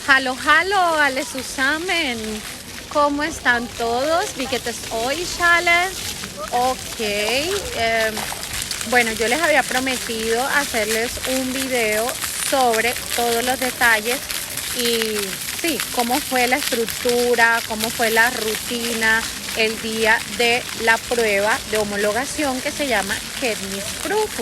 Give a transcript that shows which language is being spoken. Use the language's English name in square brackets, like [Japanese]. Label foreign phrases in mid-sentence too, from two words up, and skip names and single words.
[German] Hallo alle zusammen. [Spanish] ¿Cómo están todos? [German] Wie geht es euch alle? Ok. [Spanish] Bueno, yo les había prometido hacerles un video sobre todos los detalles y sí, cómo fue la estructura, cómo fue la rutina el día de la prueba de homologación que se llama Kenntnisprüfung.